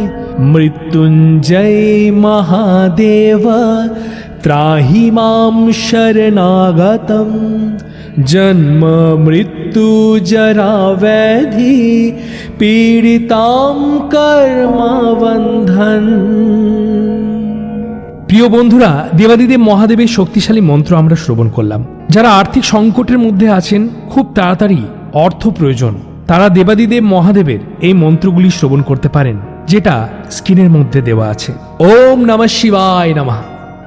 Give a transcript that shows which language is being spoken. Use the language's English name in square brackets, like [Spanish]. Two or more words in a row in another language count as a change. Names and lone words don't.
[Sanskrit] मृत्युञ्जय महादेव त्राहि मां शरणागतं जन्म मृत्यु जरा व्याधि पीडितां कर्मबन्धन। [Bangla] প্রিয় বন্ধুরা, দেবাদিদেব মহাদেবের শক্তিশালী মন্ত্র আমরা শ্রবণ করলাম। যারা আর্থিক সংকটের মধ্যে আছেন, খুব তাড়াতাড়ি অর্থ প্রয়োজন, তারা দেবাদিদেব মহাদেবের এই মন্ত্রগুলি শ্রবণ করতে পারেন, যেটা স্ক্রিনের মধ্যে দেওয়া আছে। [Sanskrit] ওম নমঃ শিবায় নমঃ।